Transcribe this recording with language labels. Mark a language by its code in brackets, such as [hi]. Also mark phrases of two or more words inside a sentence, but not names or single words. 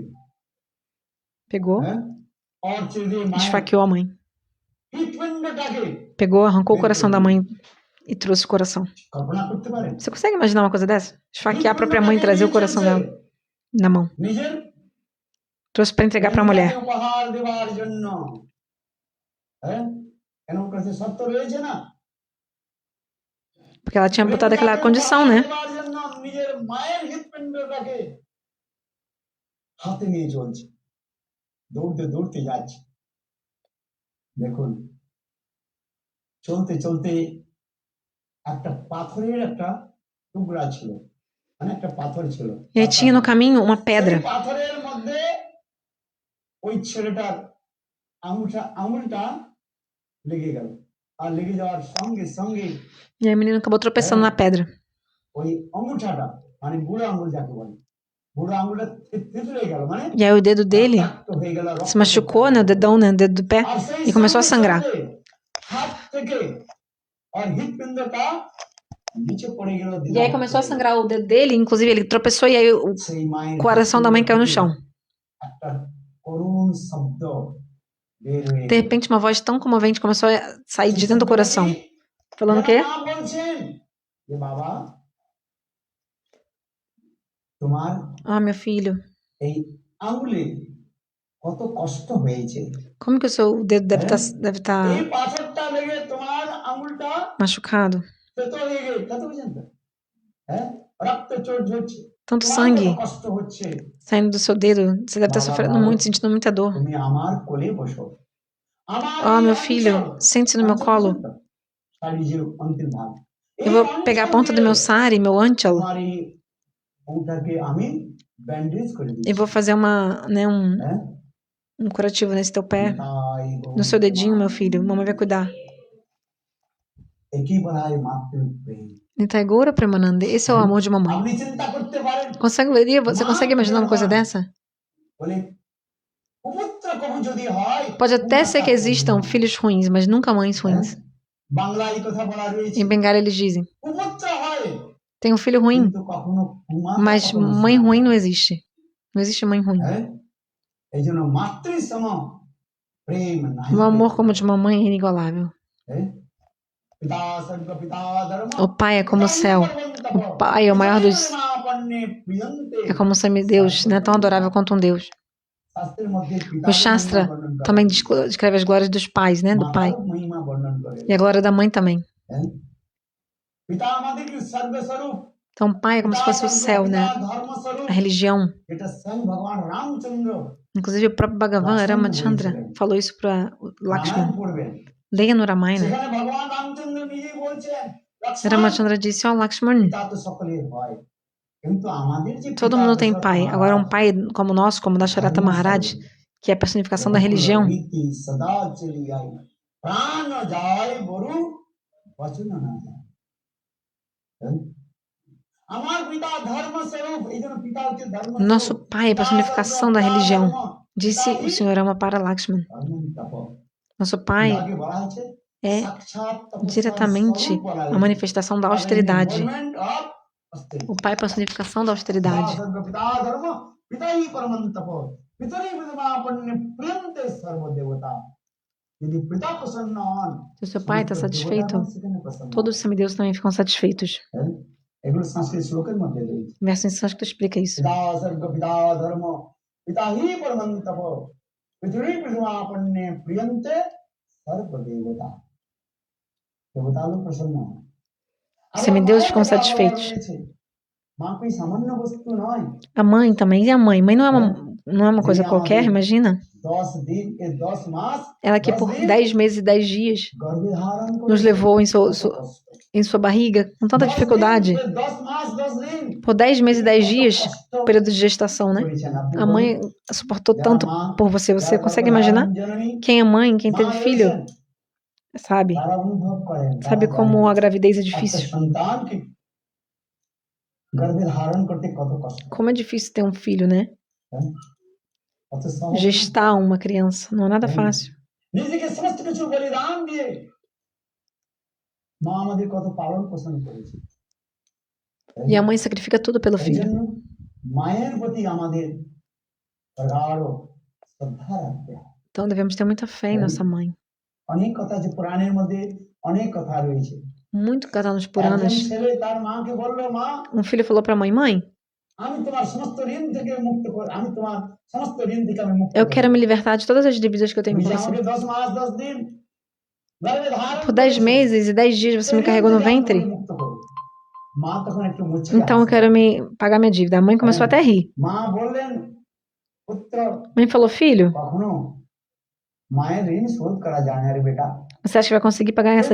[pt] Pegou, [bn] হ্যাঁ আর ছেড়ে দিয়ে মায়ের [pt] esfaqueou a mãe. [bn] হৃৎপিণ্ডটাকে [pt] Pegou, arrancou o coração da mãe e trouxe o coração. [bn] কল্পনা করতে পারেন [pt] Você consegue imaginar uma coisa dessa? Esfaquear a própria mãe e trazer o coração dela na mão. [bn] নিজের [pt] Trouxe para entregar para a mulher. [bn] উপহার দেওয়ার জন্য হ্যাঁ কেন ওর কাছে সত্য রয়েছে না [pt] Porque ela tinha botado aquela condição, né? [bn] দেওয়ার জন্য নিজের মায়ের হৃৎপিণ্ডটাকে হাতে নিয়ে চলছে দৌড়তে দৌড়তে যাচ্ছে দেখুন চলতে চলতে একটা পাথরের একটা টুকরা ছিল মানে একটা পাথর ছিল [pt] E aí tinha no caminho uma [bn] সেই [pt] pedra. [bn] পাথরের মধ্যে ওই ছেলেটার আঙুলটা লেগে গেল আর লেগে যাওয়ার সঙ্গে সঙ্গে [pt] E aí o menino acabou tropeçando na pedra. [bn] ওই অঙ্গুঠাটা মানে বুড়ো আঙুল যাকে বলে বুড়ো আঙুলটা থেতলে গেল মানে [pt] E aí o dedo dele [bn] রক্তাক্ত হয়ে গেল [pt] se machucou, né? O dedão, né? O dedo do pé. [bn] আর সেই [pt] E começou a [bn] সঙ্গে [pt] sangrar. [bn] সঙ্গে হাত থেকে আর হৃৎপিণ্ডটা নিচে পড়ে গেল [pt] E aí começou a sangrar o dedo dele, inclusive ele tropeçou e aí o [bn] সেই মায়ের [pt] coração da mãe caiu no chão. [bn] একটা করুণ শব্দ বের হয়ে [pt] De repente uma voz tão comovente começou a sair de dentro do coração. Falando o quê? [bn] মা বলছেন যে বাবা তোমার [pt] Ah, meu filho, [bn] এই আঙুলে কত কষ্ট হয়েছে [pt] como que o seu dedo deve tá [bn] এই পাথরটা লেগে তোমার আঙুলটা [pt] machucado? [bn] তেতো হয়ে গেছে কত বুঝেন তো হ্যাঁ রক্ত চোট ঝরছে [pt] Tanto [bn] তোমার [pt] sangue [bn] কত কষ্ট হচ্ছে [pt] saindo do seu dedo. Você deve estar sofrendo muito, sentindo muita dor. [bn] তুমি আমার কোলে বসো আমার [pt] Oh, [bn] এই [pt] meu filho, [bn] অঞ্চল, [pt] sente-se no meu [bn] অঞ্চল [pt] colo. [bn] বুঝেন তো? শাড়ির অন্তিম ভাগ [pt] Eu vou pegar a ponta do meu sari, meu ântialo, [bn] তোমার এই অংটাকে আমি ব্যান্ডেজ করে [pt] e [bn] দিচ্ছি [pt] vou fazer né, [bn] হ্যাঁ [pt] um curativo nesse teu pé, [bn] তাই গো, [pt] no seu dedinho, meu filho. Mamãe vai cuidar. [bn] একই বলা হয় মাতৃপ্রেম Nitaigora Premanande, [pt] esse é o amor de mamãe. [bn] আপনি চিন্তা করতে পারেন [pt] Você consegue imaginar uma coisa dessa? [bn] বলে কুপুত্র কবু যদি হয় [pt] Pode até ser que existam filhos ruins, mas nunca mães ruins. [bn] বাংলায় এই কথা বলা রয়েছে [pt] Em Bengala eles dizem: [bn] কুপুত্র হয় [pt] tem um filho ruim, [bn] কিন্তু কখনো কুমাতা [pt] mas [bn] কখনো [pt] mãe [bn] সন্তান। [pt] ruim não existe. Não existe mãe ruim. [bn] হ্যাঁ এই জন্য মাতৃসম প্রেম নাই [pt] O amor como o de mamãe é inigualável. [bn] হ্যাঁ? পিতা স্বর্গ পিতা ধর্ম [pt] O pai é como o céu. O pai é o maior dos. É como um semideus, né? Tão adorável quanto um Deus. [bn] শাস্ত্রের মধ্যে [pt] O Shastra também descreve as glórias dos pais, né? Do pai. [bn] মহিমা বর্ণন করে [pt] E a glória da mãe também. [bn] হ্যাঁ? পিতা আমাদের কি সর্বস্বরূপ [pt] Então, o pai é como se fosse o céu, né? A religião. [bn] এটা স্বয়ং ভগবান রামচন্দ্র [pt] Inclusive, o próprio Bhagavan Ramachandra falou isso para [bn] রামায়ণ [pt] Lakshman. [bn] পড়বেন [pt] Leia no Ramayana. [bn] সেখানে ভগবান রামচন্দ্র নিজেই বলছেন লক্ষ্মণ, [pt] Ramachandra disse: Ó, Lakshman, [bn] পিতা তো সকলের হয় কিন্তু আমাদের যে [pt] todo [bn] পিতা [pt] mundo tem [bn] দশরথ [pt] pai. [bn] মহারাজ, [pt] Agora, um pai como o nosso, como o Dasharatha Maharaj, que é a personificação da religião, [hi] रीति सदा चलियाई प्राण जाय बरु बचन न जाय हाँ? [bn] আমার পিতা ধর্মস্বরূপ এই জন্য পিতা হচ্ছে ধর্ম [pt] nosso pai é a personificação da religião, disse o Senhor Rama para Lakshman. Nosso pai [bn] বলা হয়েছে [pt] é [bn] সাক্ষাৎ তপস্যার [pt] diretamente [bn] স্বরূপ বলা [pt] a [bn] হয়েছে। [pt] manifestação da austeridade. [en] Embodiment of austerity. [pt] O pai é a personificação da austeridade. [sa] পিতা ধর্ম পিতাই পরমং তপ পিতরি বিদমাপন্নে প্রিয়ন্তে সর্বদেবতা [bn] যদি পিতা প্রসন্ন হন [pt] Se o seu pai está satisfeito, [bn] সেখানে প্রসন্ন [pt] todos os semideus também ficam satisfeitos. [bn] হন। এগুলো সংস্কৃত শ্লোকের মধ্যে রয়েছে [pt] O verso em sânscrito explica isso. [sa] পিতা স্বর্গ পিতা ধর্ম পিতা হি পরমং তপ পিতরি বিদমাপন্নে প্রিয়ন্তে সর্বদেবতা [bn] দেবতা লোক প্রসন্ন হন। [pt] Os semideus ficam satisfeitos. [bn] মা কি সামান্য বস্তু নয় [pt] A mãe também. E a mãe? Mãe não é uma coisa qualquer, imagina. [bn] 10 দিন এ 10 মাস [pt] Ela que por 10 meses e 10 dias [bn] গর্ভে ধারণ করে [pt] nos levou em [bn] কত [pt] seu [bn] কষ্ট। [pt] em sua barriga com tanta dificuldade, [bn] 10 মাস 10 দিন [pt] por 10 meses e 10 dias, [bn] কষ্ট [pt] período de gestação, né? [bn] করেছেন আপনি [pt] A [bn] বলুন। [pt] mãe suportou [bn] যারা [pt] tanto [bn] মা [pt] por você. Você [bn] যারা [pt] consegue [bn] গর্ভধারণ [pt] imaginar? [bn] জননী [pt] Quem é mãe, quem [bn] মা [pt] teve filho, [bn] রয়েছেন [pt] sabe? [bn] তারা অনুভব করেন তারা [pt] Sabe como [bn] জানেন [pt] a gravidez é [bn] একটা [pt] difícil. [bn] সন্তানকে গর্ভে ধারণ করতে কত কষ্ট [pt] Como é difícil ter um filho, né? [bn] হ্যাঁ? কত সহজ না। [pt] Gestar uma criança não é nada fácil. [bn] নিজেকে সমস্ত কিছু বলিদান দিয়ে মা আমাদের কত পালন পোষণ করেছে [pt] E a mãe sacrifica tudo pelo [bn] এই [pt] filho. [bn] জন্য মায়ের প্রতি আমাদের প্রগাঢ় শ্রদ্ধা রাখতে হয়। [pt] Então devemos ter muita fé em nossa mãe. [bn] অনেক কথা যে পুরাণের মধ্যে অনেক কথা রয়েছে [pt] Muito casal nos [bn] একজন [pt] Puranas. [bn] ছেলে তার মাকে বলল মা [pt] Um filho falou pra mãe: Mãe, [bn] আমি তোমার সমস্ত ঋণ থেকে মুক্ত করে আমি তোমার সমস্ত ঋণ থেকে আমি মুক্ত [pt] eu [bn] করে [pt] quero me libertar de todas as dívidas que eu tenho [bn] তুমি [pt] com [bn] যে [pt] você. [bn] আমাকে 10 মাস 10 দিন গর্ভে ধারণ [pt] Por 10 meses e 10 dias você me carregou no ventre. [bn] মুক্ত করো মা তখন একটু মুচকি [pt] Então eu quero me pagar minha dívida. A mãe começou até a rir. [bn] মা বললেন পুত্র [pt] A mãe falou: Filho, [bn] কখনো মায়ের ঋণ শোধ করা যায় না রে বেটা [pt] você acha que vai conseguir pagar essa